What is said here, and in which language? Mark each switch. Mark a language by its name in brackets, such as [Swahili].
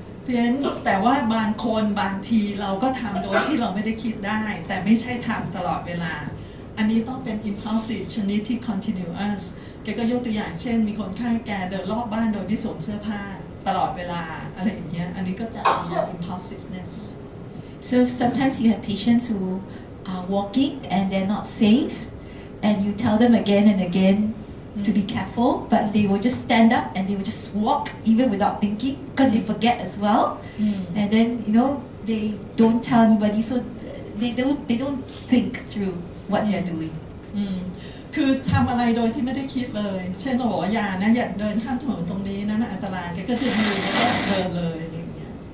[Thai] เพียงแต่ว่าบางคนบางทีเราก็ทำโดยที่เราไม่ได้คิดได้ แต่ไม่ใช่ทำตลอดเวลา อันนี้ต้องเป็น impulsive ชนิดที่ continuous แกก็ยกตัวอย่างเช่นมีคนไข้แกเดินรอบบ้านโดยไม่สวมเสื้อผ้าตลอดเวลาอะไรอย่างเงี้ยอันนี้ก็จะมี impulsiveness. [English] So sometimes you have patients who are walking and they're not safe, and you tell them again and again to be careful, but they will just stand up and they will just walk even without thinking because they forget as well. And then they don't tell anybody, so they don't think through what they're doing. [Thai] คือทำอะไรโดยที่ไม่ได้คิดเลย เช่นเราบอกว่าอย่านะอย่าเดินข้ามถนนตรงนี้นะมันอันตรายแกก็ถือมือแล้วก็เดินเลยอะไรอย่างเงี้ย